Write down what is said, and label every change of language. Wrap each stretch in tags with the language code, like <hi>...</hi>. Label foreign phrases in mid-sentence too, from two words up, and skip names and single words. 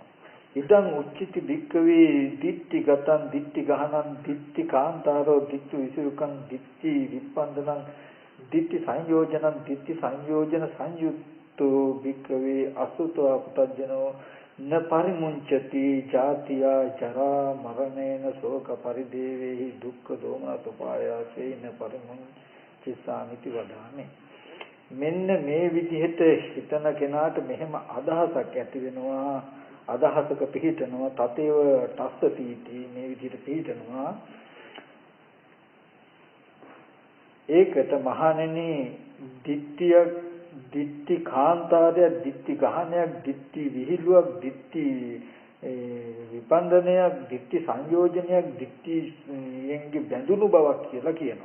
<pi>ඉදං උච්චිති භික්ඛවේ දිට්ඨි ගතං දිට්ඨි ගහනං දිට්ඨි කාන්තාරෝ දිට්ඨි විසුරුකං දිට්ඨි විප්පන්දනං දිට්ඨි සංයෝජනං දිට්ඨි සංයෝජන සංයුක්තෝ භික්ඛවේ අසුතෝ පුතජනෝ න පරිමුංචති ජාතියා ජරා මරණේන ශෝක පරිදේවේහි දුක්ඛ දෝමනස උපායාසේ න පරිමුංචිසාමිති වදාමි.</pi> <si>මෙන්න මේ විදිහට හිතන කෙනාට මෙහෙම අදහසක් ඇති වෙනවා. අදහසක පිහිටනවා.</si> <pi>තතේව තස්සතිටි</pi> <si>මේ විදිහට පිහිටනවා. ඒකට මහණෙනි දිට්ඨිය දිට්ඨි කාන්තාරය දිට්ඨි ගහනයක් දිට්ඨි විහිළුවක් දිට්ඨි විපන්දනයක් දිට්ඨි සංයෝජනයක් දිට්ඨියෙන්ගේ බැඳුණු බවක් කියලා කියනවා.</si>